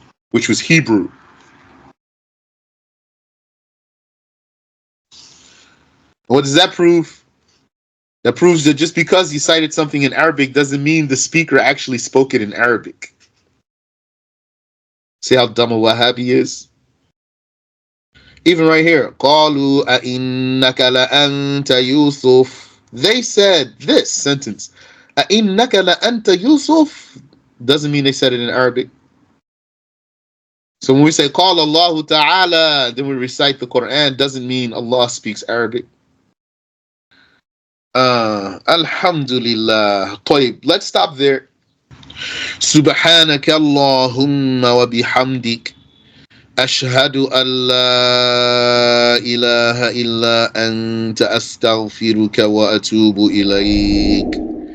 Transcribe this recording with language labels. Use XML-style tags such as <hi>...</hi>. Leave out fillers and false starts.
<en>Which was Hebrew. What does that prove? That proves that just because he cited something in Arabic doesn't mean the speaker actually spoke it in Arabic. See how dumb a Wahhabi is? Even right here,</en> <ar>قَالُوا أَإِنَّكَ لَأَنْتَ يُوسُف.</ar> <en>They said this sentence,</en> <ar>أَإِنَّكَ لَأَنْتَ يُوسُف,</ar> <en>doesn't mean they said it in Arabic. So when we say</en> <ar>قَالَ اللَّهُ تَعَالَى,</ar> <en>then we recite the Quran, doesn't mean Allah speaks Arabic. Alhamdulillah. طيب, let's stop there.</en> <ar>سبحانك اللهم وبحمدك أشهد أن لا إله إلا أنت أستغفرك وأتوب إليك.</ar>